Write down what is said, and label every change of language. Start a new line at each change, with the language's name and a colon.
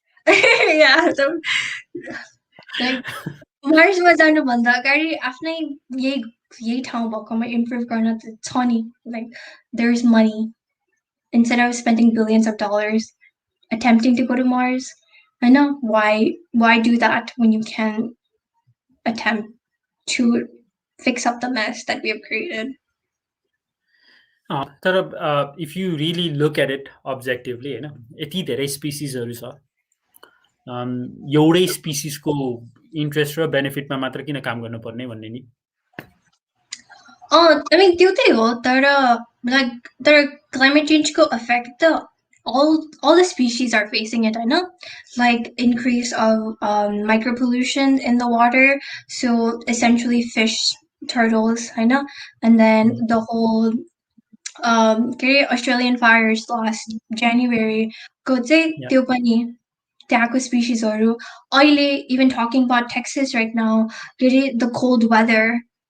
English: Yeah, so like
Nepali: मार्समा जानुभन्दा अगाडि आफ्नै यही ठाउँ भएकोमा इम्प्रुभ गर्न त छ नि,
English: like there's money instead of spending billions of dollars attempting to go to Mars. I know why do that when you can attempt to fix up the mess that we have created.
Nepali: तर
English: if you really look at it objectively,
Nepali: हैन, यति धेरै स्पिसिसहरु छ, एउटै स्पिसिसको interest र बेनिफिटमा मात्र किन काम गर्नुपर्ने भन्ने नि.
English: I mean,
Nepali: त्यो त्यही हो,
English: तर climate change को affect त all the species are facing it, I know, like increase of micropollution in the water, so essentially fish, turtles, I know, and then the whole Australian fires last January
Nepali: को चाहिँ त्यो पनि त्यहाँको स्पिसिसहरु अहिले
English: even talking about Texas right now, the cold weather.